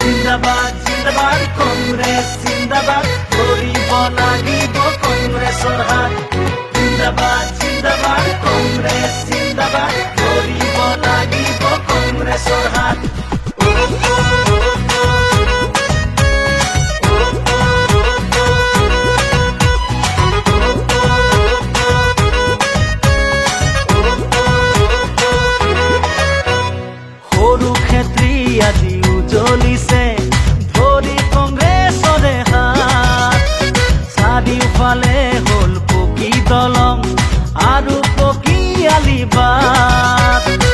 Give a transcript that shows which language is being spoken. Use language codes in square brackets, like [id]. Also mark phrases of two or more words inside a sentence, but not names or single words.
[as] জিন্দাবাদ জিন্দাবাদ কংগ্রেস জিন্দাবাদ গরিব লাগিব কংগ্রেসর হাত জিন্দাবাদ জিন্দাবাদ কংগ্রেস জিন্দাবাদ গরিব লাগিব কংগ্রেসর হাত সৰু ক্ষেত্ৰী আজি উজলিছে ধৰি কংগ্ৰেছৰে হাত চাৰিওফালে হ'ল পকী দলং আৰু পকী আলিবাট